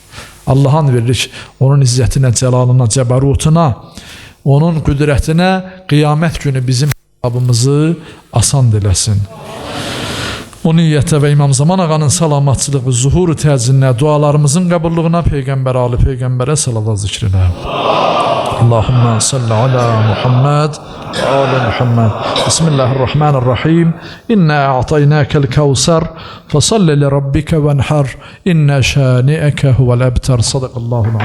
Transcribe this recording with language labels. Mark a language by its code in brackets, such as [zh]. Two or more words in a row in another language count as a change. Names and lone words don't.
[az] Allah'ın veririk onun izzətinə, cəlalına, cəbərutuna, onun qüdrətinə qiyamət günü bizim hesabımızı asan diləsin. O niyyətə və İmam Zaman ağanın salamatçılığı, zuhuru təzinlə, dualarımızın qəbulluğuna, Peyğəmbər ali Peyğəmbərə salavat zikrinə. [ar] اللهم صل على محمد وعلى محمد. بسم الله الرحمن الرحيم إنا أعطيناك الكوثر فصل لربك وانحر. إن شانئك هو الأبتر. صدق الله عليه.